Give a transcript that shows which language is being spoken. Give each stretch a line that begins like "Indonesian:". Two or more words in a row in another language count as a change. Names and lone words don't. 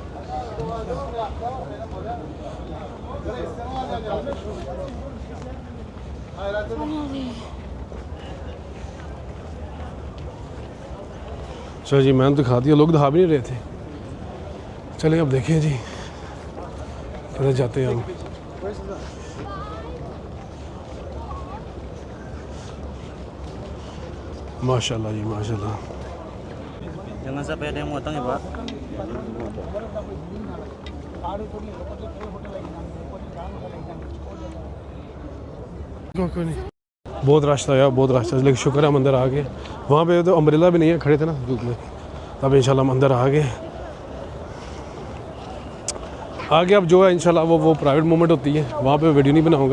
Urdu: چلو جی میں نے دکھا دیا, لوگ دکھا بھی نہیں رہے تھے. چلیں اب دیکھیں جی کدھر جاتے ہیں ہم. ماشاء اللہ جی ماشاء اللہ.
Indonesian: Jangan sampai ada yang motong ya Pak.
Urdu: کوئی نہیں. بہت رش تھا یار, بہت رش تھا, لیکن شکر ہے ہم اندر آ گئے. وہاں پہ تو امبریلا بھی نہیں ہے, کھڑے تھے نا دھوپ میں. تب انشاءاللہ ہم اندر آ گئے. آگے اب جو ہے انشاءاللہ وہ
English: private moment
Urdu: ہوتی ہے, وہاں پہ ویڈیو نہیں بناؤں گا.